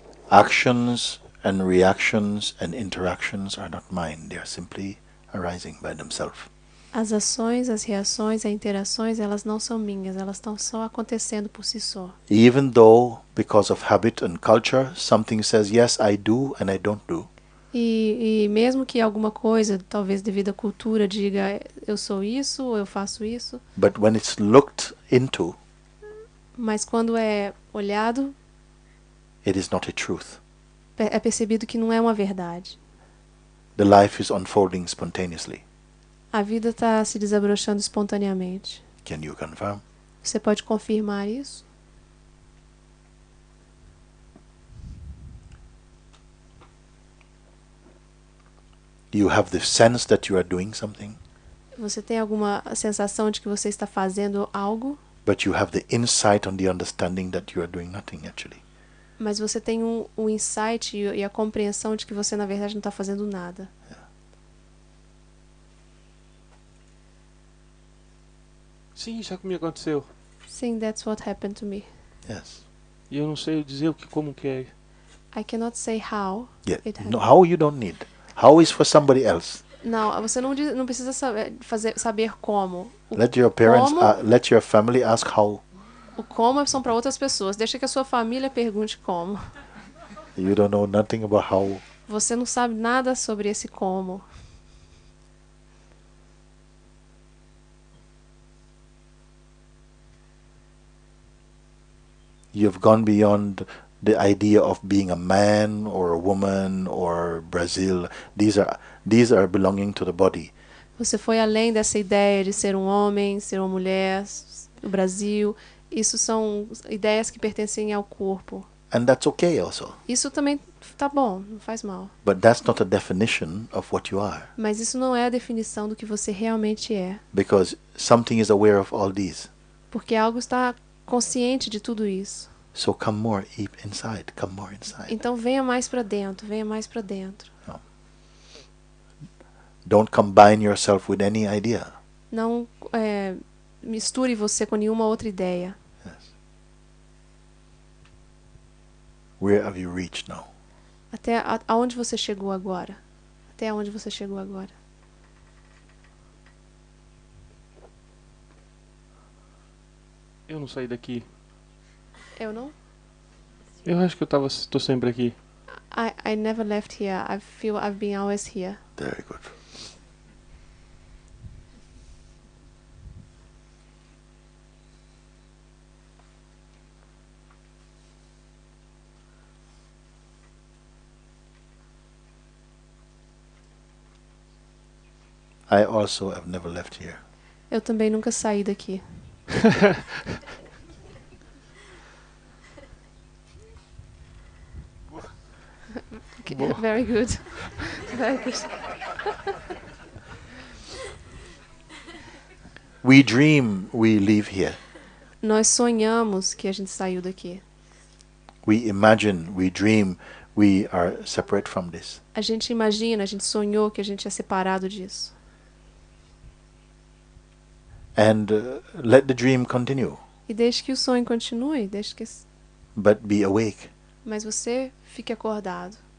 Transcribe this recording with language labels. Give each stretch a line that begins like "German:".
English: Actions and reactions and interactions are not mine. They are simply arising by themselves.
Portuguese: As ações, as reações, as interações, elas não são minhas, elas estão só acontecendo por si só.
English: Even though, because of habit and culture, something says, yes, I do, and I don't do.
Portuguese: E mesmo que alguma coisa, talvez devido à cultura, diga eu sou isso, ou eu faço isso,
English: But when it's looked into,
Portuguese: mas quando é olhado,
English: it is not a truth.
Portuguese: é percebido que não é uma verdade.
English: The life is unfolding spontaneously.
Portuguese: A vida está se desabrochando espontaneamente.
English: Can you confirm?
Portuguese: Você pode confirmar isso?
English: You have the sense that you are doing something,
Portuguese: Você tem alguma sensação de que você está fazendo algo,
English: but you have the insight on the understanding that you are doing nothing actually.
Portuguese: mas você tem um insight e a compreensão de que você, na verdade, não está fazendo nada. Sim, já que me aconteceu.
English: Sim, that's what happened to me. Yes.
Portuguese: E eu não sei dizer como que é.
English: I cannot say how Yeah. it No, happened. how you don't need. How is for somebody else.
Portuguese: Não, você não precisa saber como.
English: Let your parents,
Portuguese: como-
English: let your family ask how.
Portuguese: O como são para outras pessoas. Deixa que a sua família pergunte como.
English: You don't know nothing about how.
Portuguese: Você não sabe nada sobre esse como.
English: You've gone beyond the idea of being a man or a woman or Brazil. These are belonging to the body.
Portuguese: Você foi além dessa ideia de ser um homem, ser uma mulher, o Brasil. Isso são ideias que pertencem ao corpo.
English: And that's okay also.
Portuguese: Isso também tá bom, não faz mal.
English: But that's not a definition of what you are.
Portuguese: Mas isso não é a definição do que você realmente é.
English: Because something is aware of all these.
Portuguese: Porque algo está consciente de tudo isso.
English: So come more inside. Come more inside.
Portuguese: Então venha mais para dentro, venha mais para dentro.
English: Don't combine yourself with any idea.
Portuguese: Não misture você com nenhuma outra ideia.
English: Yes. Where have you reached now?
Portuguese: Até aonde você chegou agora? Até onde você chegou agora? Eu não saí daqui. Eu não? Eu acho que tô sempre aqui.
English: I never left here. I feel I've been always here. Very good. I also have never left here.
Portuguese: Eu também nunca saí daqui. Boa.
English: Very good. Very good. We dream we live here.
Portuguese: Nós sonhamos que a gente saiu daqui.
English: We imagine, we dream we are separate from this.
Portuguese: A gente imagina, a gente sonhou que a gente é separado disso.
English: And let the dream continue.
Portuguese: E deixe que o sonho continue, deixe que...
English: But be awake.
Portuguese: Mas você fique acordado.